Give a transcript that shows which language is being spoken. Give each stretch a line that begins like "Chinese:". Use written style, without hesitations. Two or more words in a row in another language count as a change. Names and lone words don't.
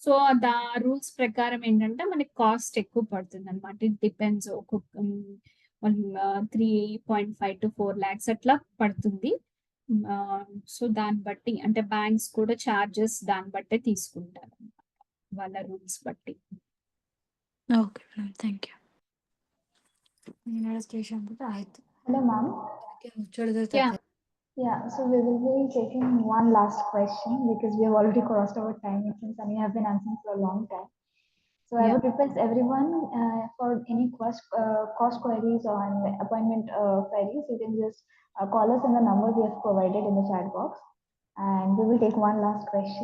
Telugu: సో రూల్స్ ప్రకారం ఏంటంటే మనకి కాస్ట్ ఎక్కువ పడుతుంది అనమాట.
English: it depends
Telugu: ఒక్కొక్క
English: 3.5 to 4 lakhs
Telugu: అట్లా పడుతుంది. సో దాన్ని బట్టి అంటే బ్యాంక్స్ కూడా చార్జెస్ దాన్ని బట్టే తీసుకుంటారు అన్నమాట, వాళ్ళ రూల్స్ బట్టి.
English: okay madam thank you.
Kannada: ಸ್ಟೇಷನ್ ಬಿಟ್ಟು ಆಯ್ತು.
English: Hello, ma'am. Yeah. Yeah, so we will be taking one last question because we have already crossed our time since and you have been answering for a long time. So I Yeah. would request everyone for any cost queries or appointment queries, you can just call us on the number we have provided in the chat box, and we will take one last question.